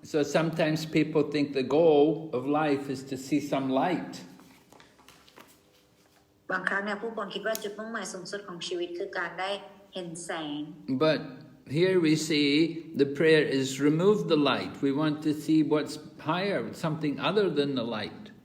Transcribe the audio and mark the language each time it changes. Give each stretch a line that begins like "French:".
English: So sometimes people think the goal of life is to see some light.
Thai: บางครั้งเนี่ยผู้คนคิดว่าจุดมุ่งหมายสูงสุดของชีวิตคือการได้เห็นแสง
English: But here we see the prayer is remove the light. We want to see what's higher, something other than the light.